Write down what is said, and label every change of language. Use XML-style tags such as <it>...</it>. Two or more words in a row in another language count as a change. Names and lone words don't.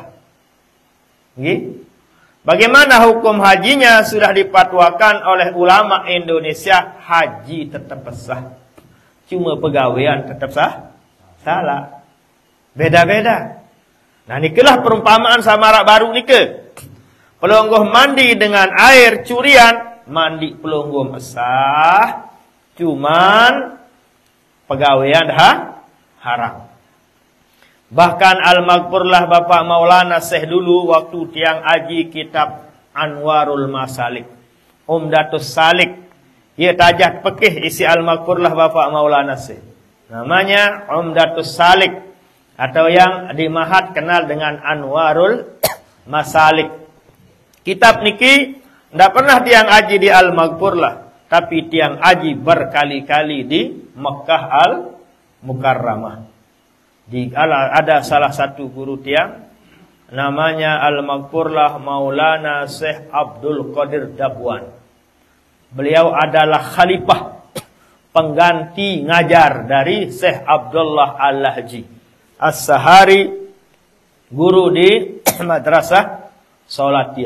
<id>Nggih? Bagaimana hukum hajinya? Sudah dipatwakan oleh ulama Indonesia, haji tetap sah. Cuma pegawaian tetap sah? Salah. Beda-beda. Nah, nikelah perumpamaan samarak baru nike. Pelungguh mandi dengan air curian, mandi pelungguh sah, cuman pegawaian haram. Bahkan al-maghfurlah Bapak Maulana Syekh dulu waktu tiang aji kitab Anwarul Masalik, Umdatus Salik, ia tajat pekih isi al-maghfurlah Bapak Maulana Syekh. Namanya Umdatus Salik. Atau yang di Mahat kenal dengan Anwarul Masalik. Kitab niki ndak pernah tiang aji di Al-Maghfur lah, tapi tiang aji berkali-kali di Mekah Al-Mukarramah. Ada salah satu guru tiang namanya Al-Maghfur lah, Maulana Syekh Abdul Qadir Dabwan. Beliau adalah khalifah pengganti ngajar dari Syekh Abdullah Al-Lahji As-Sahari, guru di Madrasah Salatiyah.</id>